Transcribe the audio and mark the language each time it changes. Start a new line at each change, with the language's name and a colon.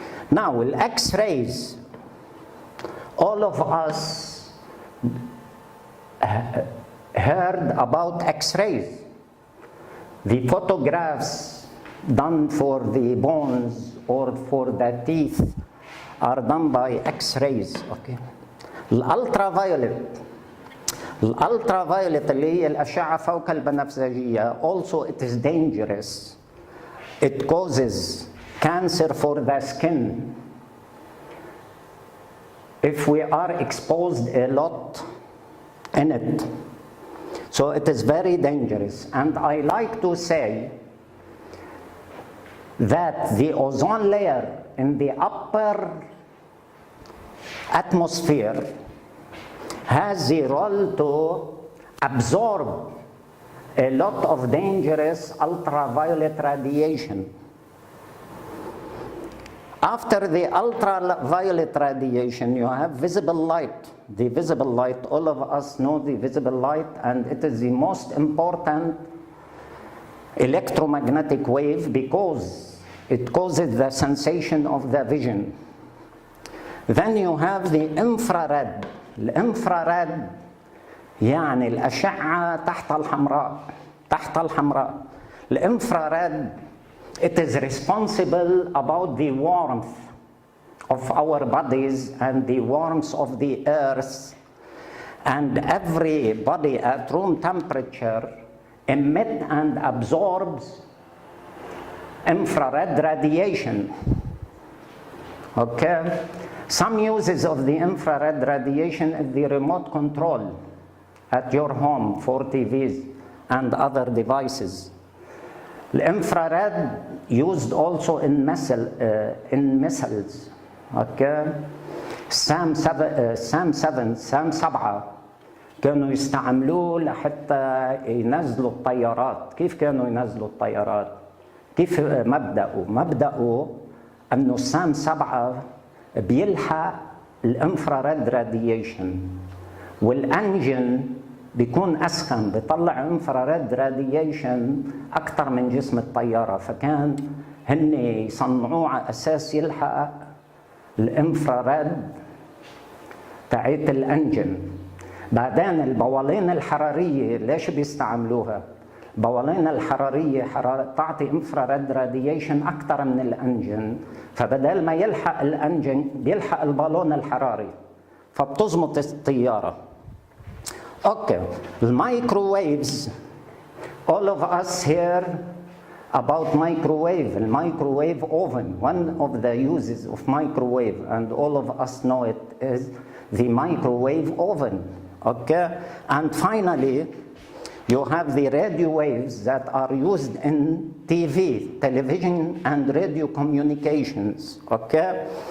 English: Now, X-rays, all of us heard about X-rays. The photographs done for the bones or for the teeth are done by X-rays, okay? Ultraviolet.
Arabic: الالترافايولت اللي هي الاشعه فوق البنفسجيه
English: also it is dangerous. It causes cancer for the skin if we are exposed a lot in it. So it is very dangerous. And I like to say that the ozone layer in the upper atmosphere has the role to absorb a lot of dangerous ultraviolet radiation. After the ultraviolet radiation, you have visible light. The visible light, all of us know the visible light, and it is the most important electromagnetic wave because it causes the sensation of the vision. Then you have the infrared.
Arabic: الانفراريد يعني الأشعة تحت الحمراء.
English: الانفراريد, it is responsible about the warmth of our bodies and the warmth of the earth, and every body at room temperature emit and absorbs infrared radiation. Okay? Some uses of the infrared radiation is the remote control at your home for TVs and other devices. The infrared used also in missiles. Okay?
Arabic: SAM 7 كانوا يستعملوه لحتى ينزلوا الطيارات. كيف كانوا ينزلوا الطيارات؟ كيف مبدأه أنه SAM 7 بيلحق الانفراريد راديشن، والانجن بيكون اسخن، بيطلع انفراريد راديشن اكثر من جسم الطياره، فكان هن يصنعوه على اساس يلحق الانفراريد تاعت الانجن. بعدين البوالين الحراريه ليش بيستعملوها؟ البوالين الحراريه تعطي انفراريد راديشن اكثر من الانجن، فبدل ما يلحق الانجن بيلحق البالون الحراري فبتزمط الطياره. اوكي، المايكروويفز
English: all of us hear about microwave. المايكروويف oven, one of the uses of microwave, and all of us know it, is the microwave oven. Okay, and finally you have the radio waves that are used in TV, television and radio communications. Okay?